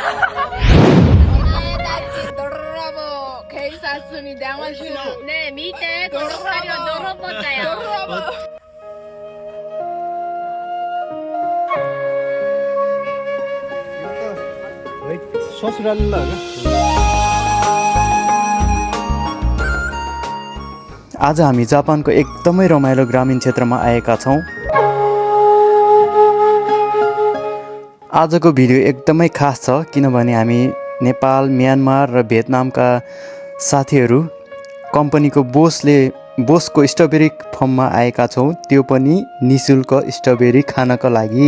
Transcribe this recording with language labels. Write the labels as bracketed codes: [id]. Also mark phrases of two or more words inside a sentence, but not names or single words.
[ja] 警察に電話しろ。ねえ見て、この二人は泥棒だよ。 [ne] ससुराल हो आज हामी जापानको एकदमै रमाइलो ग्रामीण क्षेत्रमा आएका छौँ। आजको भिडियो एकदमै खास छ किनभने हामी नेपाल, म्यानमार र भियतनामका साथीहरू कम्पनीको बोसको स्ट्रबेरी फर्ममा आएका छौँ, त्यो पनि निशुल्क स्ट्रबेरी खानका लागि।